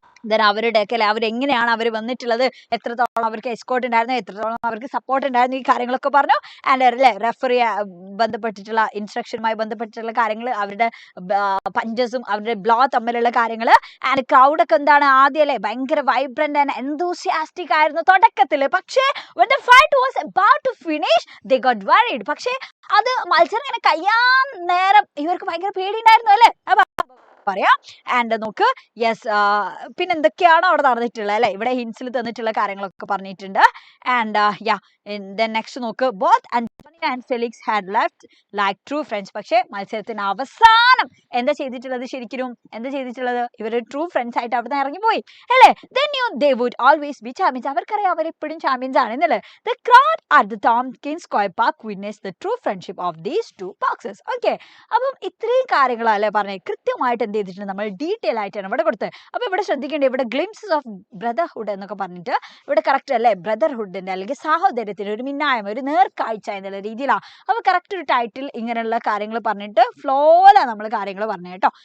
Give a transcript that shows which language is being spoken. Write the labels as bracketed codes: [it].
[ml] Then അവരുടെയൊക്കെ അല്ലെ അവരെങ്ങനെയാണ് അവർ വന്നിട്ടുള്ളത്, എത്രത്തോളം അവർക്ക് എസ്കോർട്ട് ഉണ്ടായിരുന്നു, എത്രത്തോളം അവർക്ക് സപ്പോർട്ട് ഉണ്ടായിരുന്നു, ഈ കാര്യങ്ങളൊക്കെ പറഞ്ഞു. ആൻഡ് അല്ലെ റെഫറി ബന്ധപ്പെട്ടിട്ടുള്ള ഇൻസ്ട്രക്ഷനുമായി ബന്ധപ്പെട്ടിട്ടുള്ള കാര്യങ്ങൾ, അവരുടെ പഞ്ചസും അവരുടെ ബ്ലോ തമ്മിലുള്ള കാര്യങ്ങൾ. ആൻഡ് ക്രൗഡൊക്കെ എന്താണ് ആദ്യം അല്ലെ ഭയങ്കര [en] vibrant and enthusiastic [ml] ആയിരുന്നു തുടക്കത്തിൽ. [en] പക്ഷേ when the fight was about to finish they got worried. [ml] പക്ഷേ അത് മത്സരം ഇങ്ങനെ കഴിയാൻ നേരം ഇവർക്ക് ഭയങ്കര പേടിയുണ്ടായിരുന്നു അല്ലെ പറയാം. ആൻഡ് നോക്ക്, യെസ്, പിന്നെ എന്തൊക്കെയാണോ അവിടെ നടന്നിട്ടുള്ളത് അല്ലെ, ഇവിടെ ഹിൻസിൽ തന്നിട്ടുള്ള കാര്യങ്ങളൊക്കെ പറഞ്ഞിട്ടുണ്ട്. [en] And then next നോക്ക്, both Antony and Felix had left like true friends. [ml] പക്ഷേ മത്സരത്തിന് അവസാനം എന്താ ചെയ്തിട്ടുള്ളത്, ശരിക്കും എന്താ ചെയ്തിട്ടുള്ളത്, ഇവർ ട്രൂ ഫ്രണ്ട്സ് ആയിട്ട് അവിടെ നിന്ന് ഇറങ്ങിപ്പോയി അല്ലേ. [en] Then they would always be champions. [ml] അവർക്കറിയാം അവരെപ്പോഴും ചാമ്പ്യൻസ് ആണ് എന്നല്ലേ. [en] The crowd at the Tompkins Square Park witnessed the true friendship of these two boxers. [ml] Okay, അപ്പം ഇത്രയും കാര്യങ്ങളല്ലേ പറഞ്ഞത്, കൃത്യമായിട്ട് എന്ത് ചെയ്തിട്ടുണ്ട് നമ്മൾ ഡീറ്റെയിൽ ആയിട്ടാണ് ഇവിടെ കൊടുത്തത്. അപ്പൊ ഇവിടെ ശ്രദ്ധിക്കേണ്ടത്, ഇവിടെ ഗ്ലിംസസ് ഓഫ് ബ്രദർഹുഡ് എന്നൊക്കെ പറഞ്ഞിട്ട് ഇവിടെ കറക്റ്റ് അല്ലേ, ബ്രദർഹുഡിന്റെ അല്ലെങ്കിൽ സാഹോദര്യത്തിന്റെ ഒരു മിന്നായം, ഒരു നേർക്കാഴ്ച എന്നുള്ള രീതിയിലാണ്. അപ്പൊ കറക്റ്റ് ഒരു ടൈറ്റിൽ ഇങ്ങനെയുള്ള കാര്യങ്ങൾ പറഞ്ഞിട്ട് ഫ്ലോയിലാണ് നമ്മൾ കാര്യങ്ങൾ പറഞ്ഞു കേട്ടോ.